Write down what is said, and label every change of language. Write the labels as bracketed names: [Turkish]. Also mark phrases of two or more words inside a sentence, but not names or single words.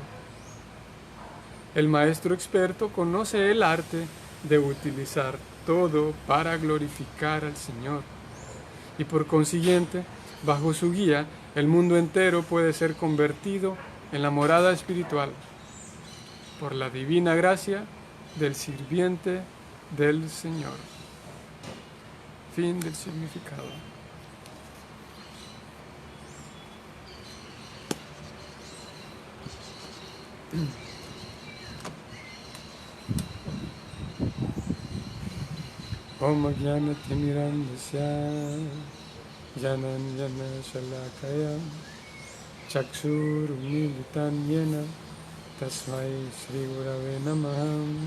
[Spanish] El maestro experto conoce el arte de utilizar todo para glorificar al Señor, y por consiguiente, bajo su guía, el mundo entero puede ser convertido en la morada espiritual, por la divina gracia del sirviente del Señor. Fin del significado. [Sanskrit] Om Jnana Timirandasya Jananjana Shalakaya Chakshurumilitan Yena Tasmai Shri Gurave Namaha